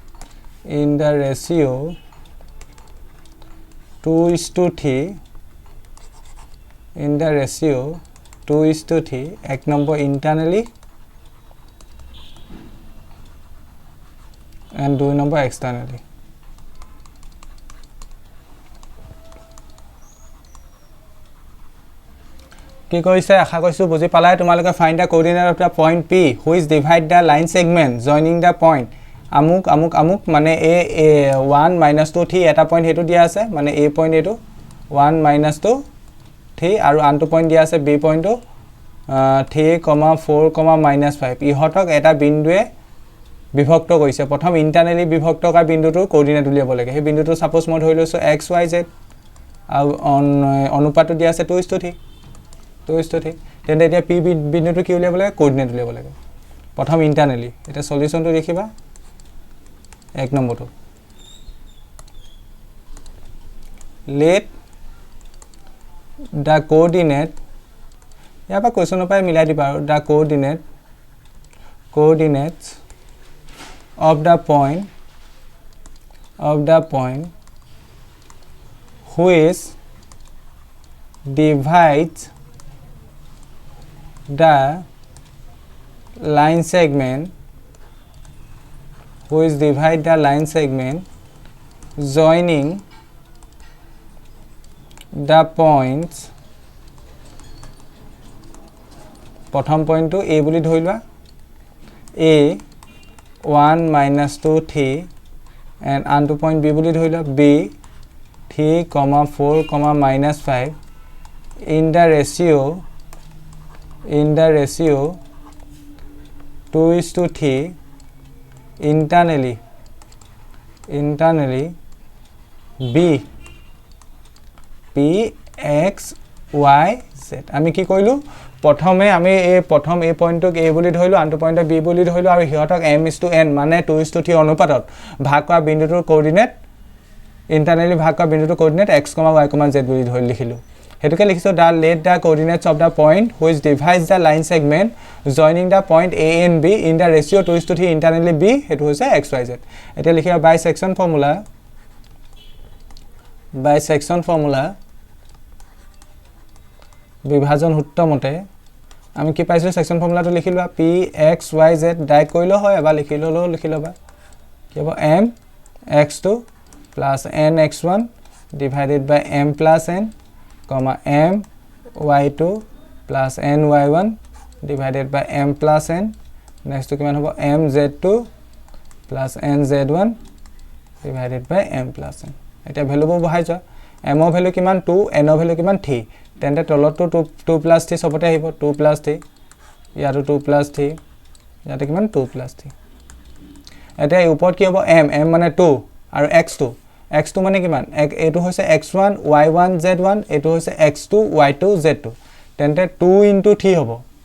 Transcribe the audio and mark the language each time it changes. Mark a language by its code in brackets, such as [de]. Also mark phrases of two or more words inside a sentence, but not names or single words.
[en] 2:3 1 number internally and 2 number externally. [as] কি কৰিছে আশা কৰিছো বুজি পালাই তোমালোকে [en] find the coordinate of the point P which divide the line segment joining the point [as] আমুক মানে [en] a 1 -2 3 [as] এটা পইণ্ট হেতু দিয়া আছে মানে a পইণ্ট এটো 1 -2 3 আৰু আনটো পইণ্ট দিয়া আছে b পইণ্টটো 3, 4, -5 ইহতক এটা বিন্দুৱে বিভক্ত কৰিছে প্ৰথম ইন্টাৰনালি বিভক্ত কৰা বিন্দুটোৰ কোঅৰ্ডিনেট উলিয়াব লাগে সেই বিন্দুটো সাপোজ মই ধৰি লৈছো x y z আৰু অনুপাতটো দিয়া আছে 2:3 তেন্তে এতিয়া p বিন্দুটো কি উলিয়াব লাগে কোঅৰ্ডিনেট উলিয়াব লাগে প্ৰথম ইন্টাৰনালি এটা সলিউশনটো দেখিবা এক নম্বৰটো [en] let the coordinate [as] ইয়াৰ পৰা কোৱেশ্চনৰ পৰা মিলাই দিবা আৰু [en] the coordinates of the point which divides the line segment joining the points [as] প্ৰথম পইণ্টটো a বুলি ধৰি লোৱা a 1 -2 3 and আনটো পইণ্ট b বুলি ধৰি লোৱা b 3, 4, -5 [en] in the ratio 2:3 internally [as] b p x y z আমি কি কইলো প্ৰথমে আমি প্ৰথম এই পইণ্টক a বুলি ধৰিলো আনটো পইণ্টক b বুলি ধৰিলো আৰু হিয়তক m:n মানে 2:3 অনুপাতত ভাগ কৰা বিন্দুটোৰ কোঅৰ্ডিনেট ইন্টাৰনালি ভাগ কৰা বিন্দুটোৰ কোঅৰ্ডিনেট x, y, z বুলি ধৰি লিখিলো হেতুকে লিখিছো [en] let the coordinates of the point which divides the line segment joining the point a and b in the ratio 2:3 internally [as] b হেতু হৈছে x y z এতিয়া লিখিবা by [en] section formula [as] বিভাজন সূত্র মতে আমি কি পাইছো সেকশন ফর্মুলাটো লিখিলবা p x y z ডাইৰেক্ট কইলো হয় এবা লিখিলবা কি হ'ব [en] m x2 plus n x1 divided by m plus n comma m y2 plus n y1 divided by m plus n next to [as] কিমান হ'ব [en] m z2 plus n z1 divided by m plus n [as] এটা ভ্যালু বহাই যা m ৰ ভ্যালু কিমান 2 n ৰ ভ্যালু কিমান 3 তেন্তে তলতো 2 plus 3 সবতে আহিব 2 plus 3 ইয়াতো 2 plus 3 ইয়াতে কিমান 2 plus 3 এটা ওপৰত কি হ'ব m মানে 2 আৰু x2 মানে কিমান এটো হৈছে x1 y1 z1 এটো হৈছে x2 y2 z2 তেন্তে 2 into 3 হ'ব